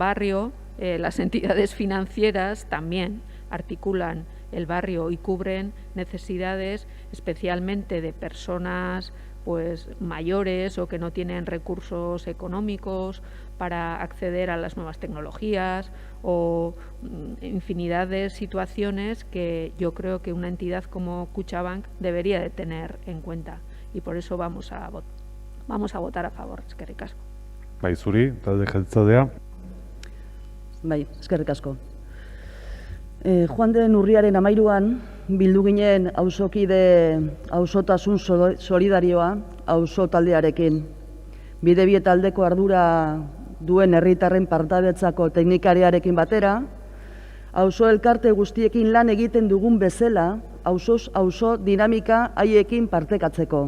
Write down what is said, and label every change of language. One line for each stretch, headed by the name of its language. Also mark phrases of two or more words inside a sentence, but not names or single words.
Spanish: barrio, las entidades financieras también articulan el barrio y cubren necesidades especialmente de personas pues mayores o que no tienen recursos económicos para acceder a las nuevas tecnologías, o infinidad de situaciones que yo creo que una entidad como Kutxabank debería de tener en cuenta, y por eso vamos a votar a favor.
Basque: Eskerrik asko. Bai, zuri, talde jeltzadea. Bai, eskerrik asko. Joan den urriaren 13an bildu ginen auzokide auzotasun solidarioa auzo taldearekin. Bidebieta aldeko ardura duen herritarren partabetzako teknikariarekin batera, auzo elkarte guztiekin lan egiten dugun bezala, auzoz auzo dinamika haiekin partekatzeko.